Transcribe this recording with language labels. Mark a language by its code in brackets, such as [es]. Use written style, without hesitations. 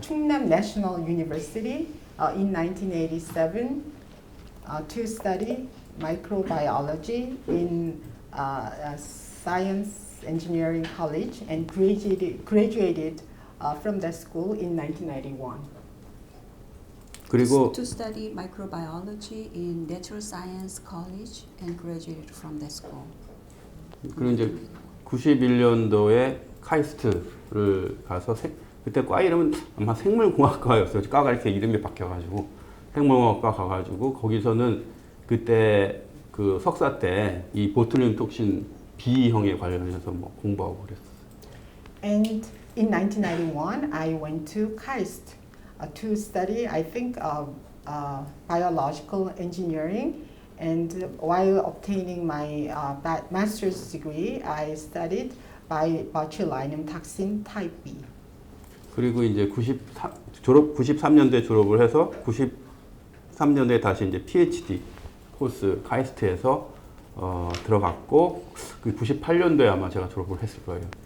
[en] 충남 National University in 1987 to study microbiology in Science Engineering College and graduated from that school in 1991. [ko] 그리고 [en] to study microbiology in Natural Science College and graduated from that school. [ko] 그리고 이제 91년도에 카이스트를 가서 그때 과 이름은 아마 생물공학과였어요. 과가 이렇게 이름이 바뀌어가지고 생물공학과 가가지고 거기서는 그때 그 석사 때 이 보툴리눔 톡신 B형에 관련해서 뭐 공부하고 그랬어요. [en] And in 1991, I went to KAIST to study, I think, biological engineering. And while obtaining my master's degree, I studied botulinum toxin type B. [ko] 그리고 이제 93년도에 졸업을 해서 93년도에 다시 이제 PhD 코스 카이스트에서 들어갔고 그 98년도에 아마 제가 졸업을 했을 거예요.